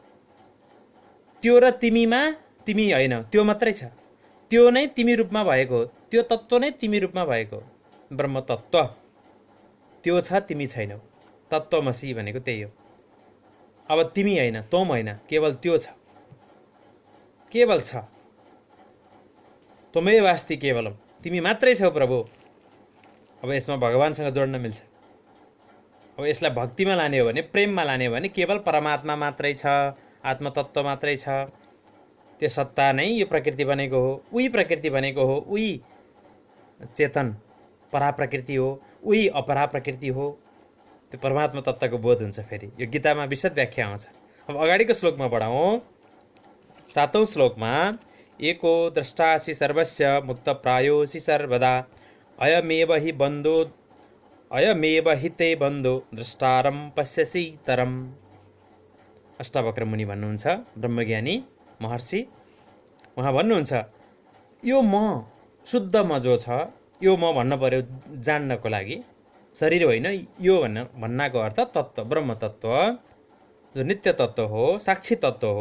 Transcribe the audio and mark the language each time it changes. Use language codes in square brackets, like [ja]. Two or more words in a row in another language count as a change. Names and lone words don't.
[ne] त्यो र तिमीमा तिमी होइन, त्यो मात्रै छ, त्यो नै तिमी रूपमा भएको, त्यो तत्त्व नै तिमी रूपमा भएको ब्रह्म तत्त्व त्यो छ, तिमी छैनौ। तत्त्वमसि भनेको त्यही हो। अब तिमी होइन, तँ होइन, केवल त्यो छ, केवल छ। [sa] त्वमेव अस्ति केवलम, [ne] तिमी मात्रै छौ प्रभु। अब यसमा भगवानसँग जोड्न मिल्छ। अब यसलाई भक्तिमा लाने हो भने, प्रेममा लाने हो भने केवल परमात्मा मात्रै छ, आत्मतत्त्व मात्रै छ। त्यो सत्ता नै यो प्रकृति बनेको हो, उही प्रकृति बनेको हो, उही चेतन पराप्रकृति हो, उही अपरा प्रकृति हो। त्यो परमात्मा तत्त्वको बोध हुन्छ। फेरि यो गीतामा विशद व्याख्या आउँछ। अब अगाडिको श्लोकमा बढाउँ। 7औं श्लोकमा [sa] एको द्रष्टासि सर्वस्य मुक्त प्रायोसि सर्वदा अयमेव हि ते बन्धो द्रष्टारम पश्यसि तरम। [ne] अष्टावक्र मुनि भन्नुहुन्छ, ब्रह्मज्ञानी महर्षि, उहाँ भन्नुहुन्छ यो म, शुद्ध म जो छ, यो म भन्न पर्यो जान्नको लागि। शरीर होइन यो भन्नाको अर्थ तत्त्व, ब्रह्म तत्त्व, जो नित्य तत्त्व हो, साक्षी तत्त्व हो।